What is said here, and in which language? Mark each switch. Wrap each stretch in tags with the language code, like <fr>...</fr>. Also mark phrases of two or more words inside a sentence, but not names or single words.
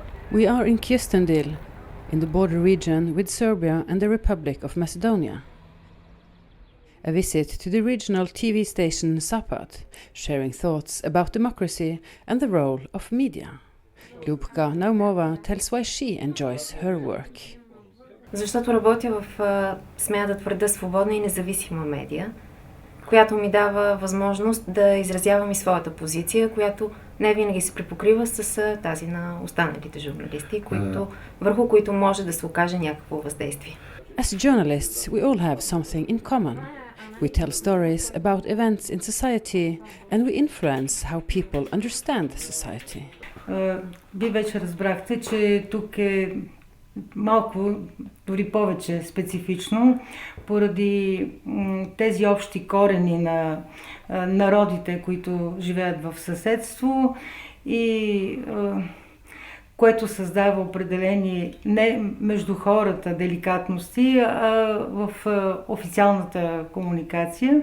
<en>We are in Kyustendil, in the border region with Serbia and the Republic of Macedonia. A visit to the regional TV station Zapad, sharing thoughts about democracy and the role of media. Ljubka Naumova tells why she enjoys her work.</en> <bg>Защото работя в, смея да твърда, свободна и независима медия, която ми дава възможност да изразявам и своята позиция, която не винаги се припокрива с тази на останалите журналисти, върху които може да се окаже някакво въздействие.</bg> <en>As journalists, we all have something in common. We tell stories about events in society and we influence how people understand the society.</en> <bg>Вие вече разбрахте, че тук е малко, дори повече специфично, поради тези общи корени на народите, които живеят в съседство и което създава определени не между хората деликатности, а в официалната комуникация.</bg>